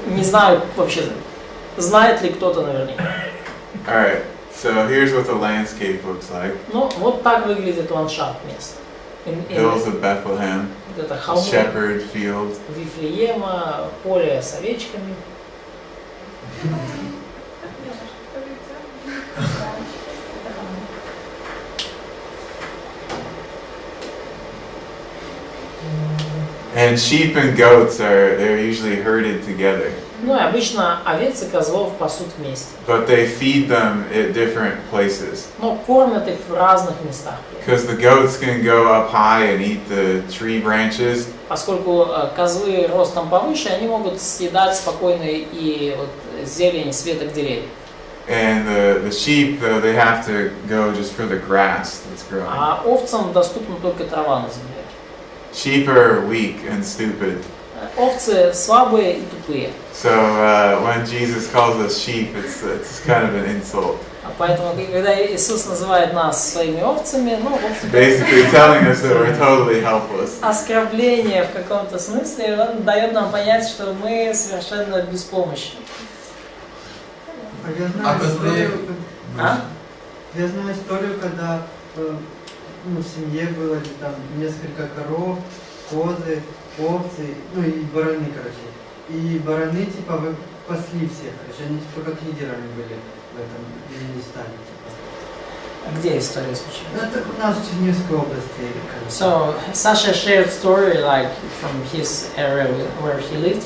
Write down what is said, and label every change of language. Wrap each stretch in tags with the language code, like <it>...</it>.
<ru>Не знаю вообще, знает ли кто-то наверняка.</ru> <en>All right. So here's what the landscape looks like.</en> <ru>Ну, вот так выглядит ландшафт места.</ru> <en>Hills of Bethlehem,</en> <ru>Вот это холмы</ru> <en>shepherd field.</en> <ru>Вифлеема, поле с овечками.</ru> <en>And sheep and goats they're usually herded together.</en> <ru>Ну и обычно овец и козлов пасут вместе.</ru> <en>But they feed them at different places.</en> <ru>Но кормят их в разных местах.</ru> <en>Because the goats can go up high and eat the tree branches.</en> <ru>Поскольку козлы ростом повыше, они могут съедать спокойно и вот зелень с веток деревьев.</ru> <en>And the sheep, though, they have to go just for the grass that's growing.</en> <ru>А овцам доступна только трава на земле.</ru> <en>Sheep are weak and stupid.</en> <ru>Овцы слабые и тупые.</ru> <en>So when Jesus calls us sheep, it's kind of an insult.</en> <ru>Поэтому, когда Иисус называет нас своими овцами, ну, в общем,</ru> <en>Basically telling us that we're totally helpless.</en> <ru>оскорбление в каком-то смысле, он дает нам понять, что мы совершенно беспомощны. Я знаю историю, А? я знаю историю, когда в семье было там несколько коров, козы, овцы, ну и бараны, короче. И бараны типа пасли всех, короче, они типа как лидерами были в этом Министане. А где история случилась? Это у нас в Черниговской области.</ru> <en>So Sasha shared story like from his area where he lived.</en>